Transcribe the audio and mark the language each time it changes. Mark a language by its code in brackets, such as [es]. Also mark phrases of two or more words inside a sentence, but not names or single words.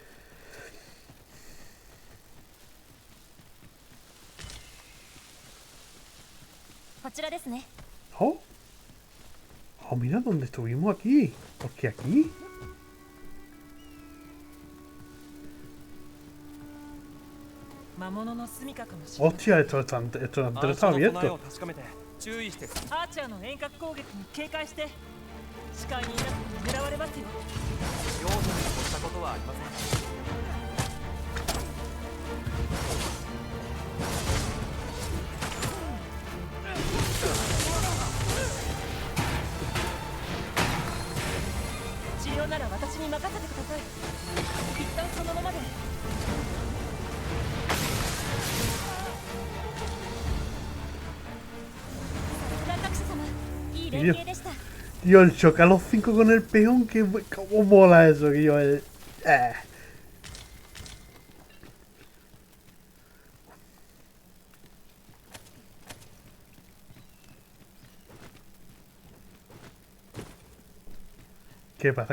[es] Oh, oh, mira dónde estuvimos aquí. ¿Por qué aquí? Hostia, esto está abierto. [ja] アーチャーの遠隔攻撃に警戒して。視界にいなくて狙われますよ。用心に越したことはありません。治療なら私に任せてください。一旦そのままで。 [es] Tío, el chocar los 5 con el peón, que cómo mola eso, que yo ¿Qué pasa?